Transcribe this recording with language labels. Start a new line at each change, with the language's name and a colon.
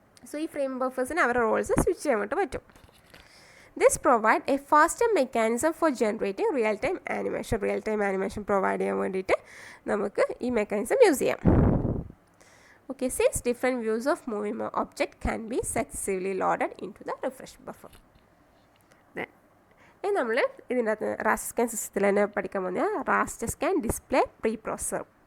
Malayalam: So ഈ frame ബഫേഴ്സിന് അവരുടെ Rolls switch ചെയ്യാൻ വേണ്ടി പറ്റും.
English: This provide a faster mechanism for generating real-time animation.
Malayalam: Real-time animation provide ചെയ്യാൻ വേണ്ടിയിട്ട് നമുക്ക് ഈ മെക്കാനിസം യൂസ് ചെയ്യാം.
English: Okay, since different views of moving object can be successively loaded into the refresh buffer.
Malayalam: Then നമ്മൾ ഇതിൻ്റെ അകത്ത് റാസ്റ്റർ സ്കാൻ സിസ്റ്റത്തിൽ തന്നെ പഠിക്കാൻ പോകുന്ന റാസ്റ്റർ സ്കാൻ ഡിസ്പ്ലേ പ്രീപ്രോസസർ.